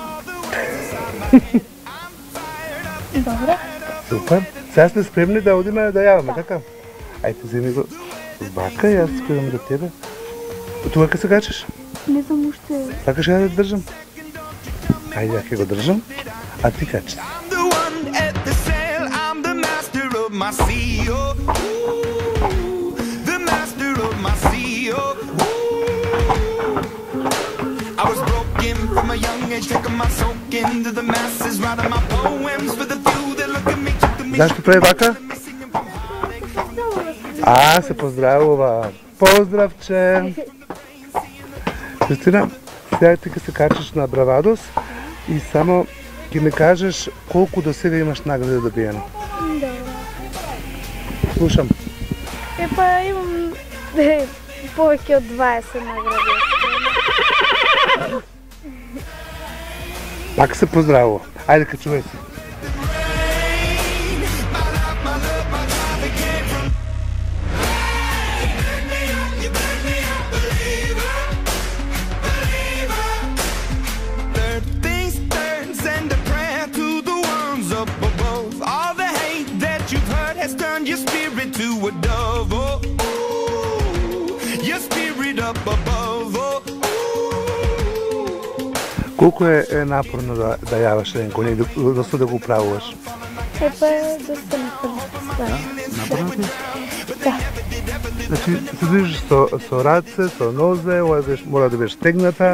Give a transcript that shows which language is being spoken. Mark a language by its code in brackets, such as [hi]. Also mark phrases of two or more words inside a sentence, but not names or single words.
[mk] Добре. Супер. Сега сме спремни да одиме да јаваме, така? Ајде, земи го. Вака, јас скидам до тебе. Тука ке се качаш? Не знам уште. Сакаш ја да те држам? Ајде, ја ке го држам. А ти качи. [en] I'm the one at the sail, I'm the master of my sea. Oh, ooh, the master of my sea. Oh, ooh. I was broken from a young age, taking my soak into the masses, writing my poems for the few that look at me, took to me. [mk] Знаеш што прави вака? А, се поздравува. Поздравче! Кристина, сега ти ке се качиш на Бравадос и само ќе ми кажеш колку до сега имаш награди добиени. Добре. Слушам. Епа имам повеќе од 20 награди. Пак се поздравува. Ајде, качувај се. [en] Third things third, send a prayer to the ones up above. All the hate that you've heard has turned your spirit to a dove. Oh, ooh, your spirit up above. Oh, ooh. [mk] Колку е напорно да јаваш еден коњ и доста да го управуваш? Епа доста напорно. Напорно ти? Да. Значи, се движиш со раце, со нозе, мора да бидеш стегната.